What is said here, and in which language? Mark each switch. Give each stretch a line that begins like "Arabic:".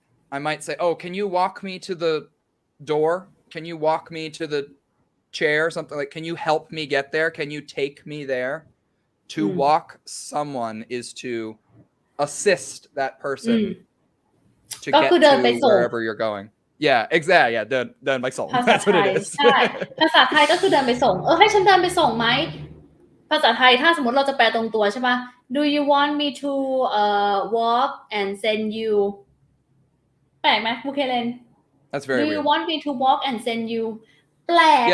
English: I might say, oh, can you walk me to the door? Can you walk me to the chair? Something like, can you help me get there? Can you take me there? To walk someone is to assist that person to get to wherever you're going. Yeah, exactly. Yeah,
Thai: เดินไปส่ง
English: That's what it is.
Thai: ใช่ภาษาไทยก็คือเดินไปส่งให้ฉันเดินไปส่งไหมภาษาไทยถ้าสมมติเราจะแปลตรงตัวใช่ปะ
English: Do you want me to walk and send you
Thai: แปลกไหมครูเคเลน
English: That's very Do weird. you want me to walk and send you
Thai: แปลกนะคะ